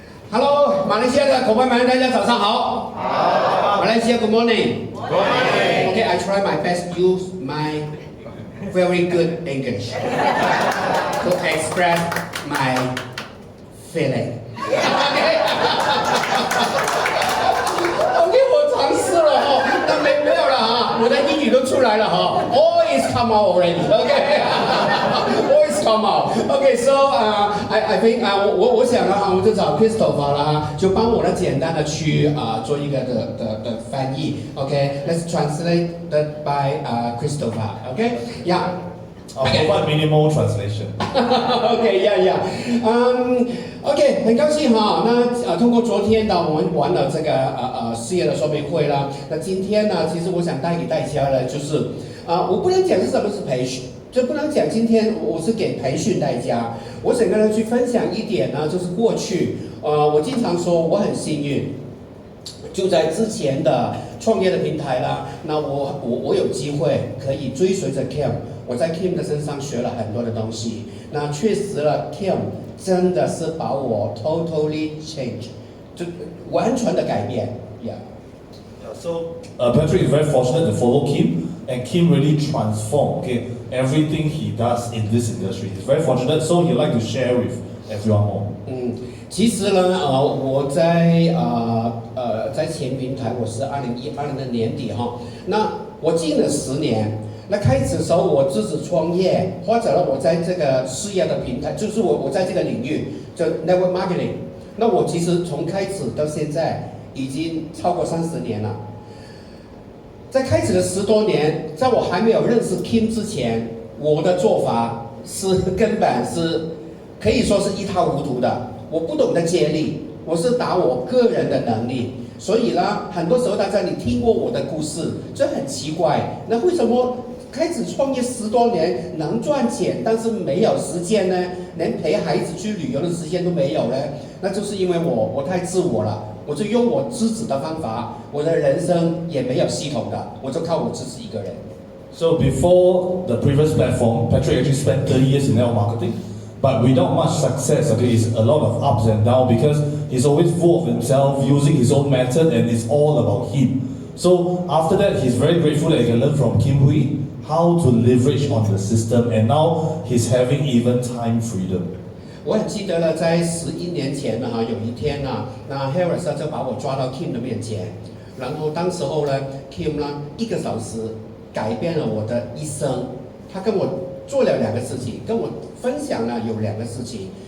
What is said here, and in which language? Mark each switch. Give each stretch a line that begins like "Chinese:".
Chinese: Hello， 马来西亚的伙伴们，大家早上好。好。
English: 马来西亚 Good morning。 Good morning. Okay, I try my best to use my very good English to express my feeling.
Chinese: OK， 我尝试了哈，那没有了哈，我的英语都出来了哈。
English: Always come out already. OK，always come out. OK, so I think
Chinese: 我想呢我就找 Christopher 了哈，就帮我呢简单的去做一个的翻译。
English: OK, let's translate that by Christopher. OK, yeah. I'll provide minimal translation. OK, yeah. OK,
Chinese: 很高兴哈。那通过昨天呢，我们玩了这个事业的说明会啦。那今天呢，其实我想带给大家的就是我不能讲是什么是培训，就不能讲今天我是给培训大家。我想跟大家去分享一点呢，就是过去我经常说我很幸运，就在之前的创业的平台啦，那我有机会可以追随着 Kim， 我在 Kim 的身上学了很多的东西。那确实了 ，Kim 真的是把我
English: totally change，
Chinese: 就完全的改变 ，yeah.
English: So Patrick is very fortunate to follow Kim, and Kim really transformed everything he does in this industry. He's very fortunate, so he'd like to share with everyone more.
Chinese: 其实呢，我在前平台，我是2012年的年底哈，那我进了10年。那开始的时候，我自己创业，或者呢，我在这个事业的平台，就是我在这个领域，就 network marketing。那我其实从开始到现在已经超过30年了。在开始的10多年，在我还没有认识 Kim 之前，我的做法是根本是可以说是一塌糊涂的。我不懂得接力，我是打我个人的能力。所以呢，很多时候大家你听过我的故事，这很奇怪。那为什么开始创业10多年能赚钱，但是没有时间呢？连陪孩子去旅游的时间都没有呢？那就是因为我太自我了，我就用我自己的方法，我的人生也没有系统的，我就靠我自己一个人。
English: So before the previous platform, Patrick actually spent 30 years in network marketing, but without much success. It's a lot of ups and downs because he's always full of himself, using his own method, and it's all about him. So after that, he's very grateful that he can learn from Kim Hui how to leverage on the system, and now he's having even time freedom.
Chinese: 我很记得了，在11年前呢，有一天呢，那 Harris 就把我抓到 Kim 的面前，然后当时候呢 ，Kim 呢1个小时改变了我的一生。他跟我做了2个事情，跟我分享了有2个事情。